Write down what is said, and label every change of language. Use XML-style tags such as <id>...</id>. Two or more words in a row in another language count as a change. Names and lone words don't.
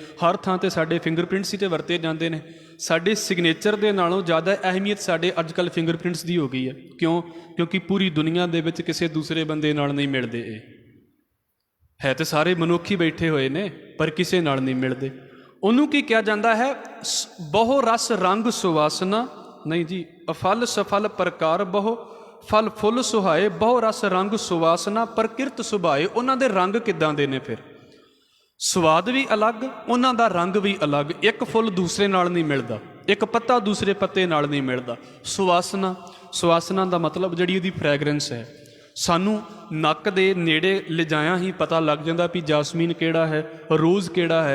<pa>ਹਰ ਥਾਂ 'ਤੇ ਸਾਡੇ ਫਿੰਗਰਪ੍ਰਿੰਟਸ ਹੀ 'ਤੇ ਵਰਤੇ ਜਾਂਦੇ ਨੇ। ਸਾਡੇ ਸਿਗਨੇਚਰ ਦੇ ਨਾਲੋਂ ਜ਼ਿਆਦਾ ਅਹਿਮੀਅਤ ਸਾਡੇ ਅੱਜ ਕੱਲ੍ਹ ਫਿੰਗਰਪ੍ਰਿੰਟਸ ਦੀ ਹੋ ਗਈ ਹੈ। ਕਿਉਂ? ਕਿਉਂਕਿ ਪੂਰੀ ਦੁਨੀਆ ਦੇ ਵਿੱਚ ਕਿਸੇ ਦੂਸਰੇ ਬੰਦੇ ਨਾਲ ਨਹੀਂ ਮਿਲਦੇ। ਇਹ ਹੈ ਤੇ ਸਾਰੇ ਮਨੁੱਖ ਹੀ ਬੈਠੇ ਹੋਏ ਨੇ, ਪਰ ਕਿਸੇ ਨਾਲ ਨਹੀਂ ਮਿਲਦੇ। ਉਹਨੂੰ ਕੀ ਕਿਹਾ ਜਾਂਦਾ ਹੈ? ਬਹੁ ਰਸ ਰੰਗ ਸੁਵਾਸਨਾ ਨਹੀਂ ਜੀ, ਅਫਲ ਸਫਲ ਪ੍ਰਕਾਰ ਬਹੁ ਫਲ ਫੁੱਲ ਸੁਹਾਏ ਬਹੁ ਰਸ ਰੰਗ ਸੁਵਾਸਨਾ ਪ੍ਰਕ੍ਰਿਤ ਸੁਭਾਏ। ਉਹਨਾਂ ਦੇ ਰੰਗ ਕਿੱਦਾਂ ਦੇ ਨੇ? ਫਿਰ ਸਵਾਦ ਵੀ ਅਲੱਗ, ਉਹਨਾਂ ਦਾ ਰੰਗ ਵੀ ਅਲੱਗ। ਇੱਕ ਫੁੱਲ ਦੂਸਰੇ ਨਾਲ ਨਹੀਂ ਮਿਲਦਾ, ਇੱਕ ਪੱਤਾ ਦੂਸਰੇ ਪੱਤੇ ਨਾਲ ਨਹੀਂ ਮਿਲਦਾ। ਸੁਵਾਸਨਾ, ਸੁਵਾਸਨਾ ਦਾ ਮਤਲਬ ਜਿਹੜੀ ਉਹਦੀ ਫ੍ਰੈਗਰੈਂਸ ਹੈ, ਸਾਨੂੰ ਨੱਕ ਦੇ ਨੇੜੇ ਲਿਜਾਇਆ ਹੀ ਪਤਾ ਲੱਗ ਜਾਂਦਾ ਵੀ ਜਾਸਮੀਨ ਕਿਹੜਾ ਹੈ, ਰੋਜ਼ ਕਿਹੜਾ ਹੈ।</pa>